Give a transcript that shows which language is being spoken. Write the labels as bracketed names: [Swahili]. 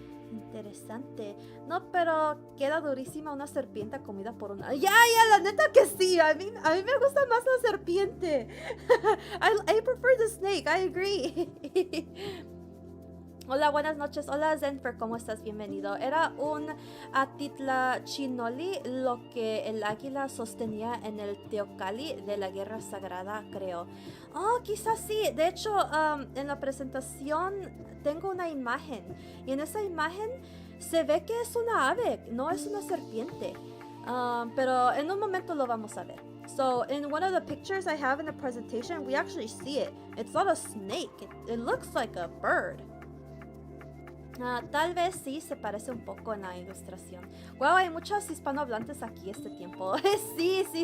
[Spanish] Interesante. No, pero queda durísima una serpiente comida por una... Ya, la neta que sí. A mí me gusta más la serpiente. [English] I prefer the snake, I agree. [Spanish] Hola, buenas noches. Hola, Zenfer, ¿cómo estás? Bienvenido. Era un Atitlachinoli lo que el águila sostenía en el Teocalli de la Guerra Sagrada, creo. Oh, quizás sí. De hecho, en la presentación tengo una imagen. Y en esa imagen se ve que es una ave, no es una serpiente. Pero en un momento lo vamos a ver. [English] So, in one of the pictures I have in the presentation, we actually see it. It's not a snake. It looks like a bird. [Spanish] Tal vez sí se parece un poco en la ilustración. Wow, hay muchos hispanohablantes aquí este tiempo. Sí.